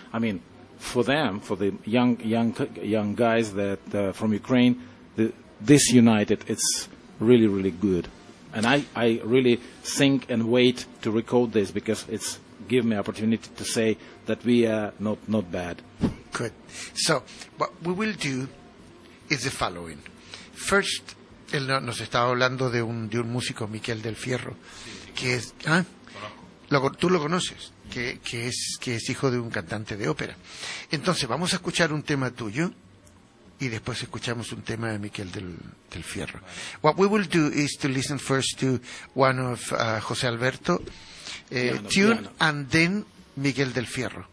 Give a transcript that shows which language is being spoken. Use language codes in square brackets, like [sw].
[en] I mean, for them, for the young guys that from Ukraine, this united, it's really, really good. And I really think and wait to record this, because it's give me opportunity to say that we are not bad. Good. So what we will do is the following. First, [es] él nos estaba hablando de un músico, Miquel Del Fierro, que es... ¿Ah? Tú lo conoces, que es hijo de un cantante de ópera. Entonces, vamos a escuchar un tema tuyo, y después escuchamos un tema de Miquel del Fierro. [en] What we will do is to listen first to one of José Alberto, and then Miquel del Fierro.